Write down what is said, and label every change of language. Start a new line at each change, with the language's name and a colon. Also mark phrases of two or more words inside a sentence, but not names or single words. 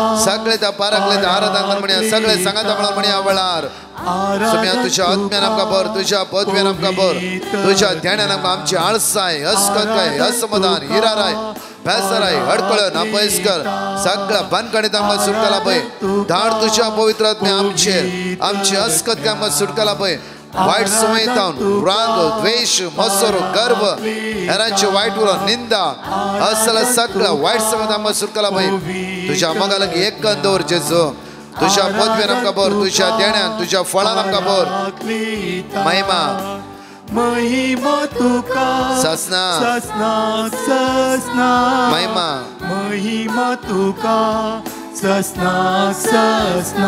Konkani: सगळे त्या पाराकलिता आराधन कर म्हणया सगळे सांगाता म्हणून म्हणया वेळार सम्या तुझ्या आत्म्यान आमकां भर तुझ्या पदव्यान आमकां भर तुझ्या ध्यानान आमकां आमची आळसाय अस्कताय असमाधान हिराराय बेसराय हडकळ नापयस्कर सगळ्या बनकडे आमकां सुटकाला पळय धाड तुझ्या पवित्र आत्म्या आमचेर आमची अस्कत आमकां सुटकाला पळय वाईट संवेदन राग द्वेष मत्सर गर्व हेरांचे वाईट उलो निंदा असला सगळं वाईट संवेदन आमकां सुटकाला पळय तुझ्या मगा लागीं एक कन दवर जेजू तुझ्या पदव्यान आमकां भर तुझ्या देण्यान तुझ्या फळान आमकां भर महिमा महिमा तुका ससना ससना ससना महिमा महिमा तुका ससना ससना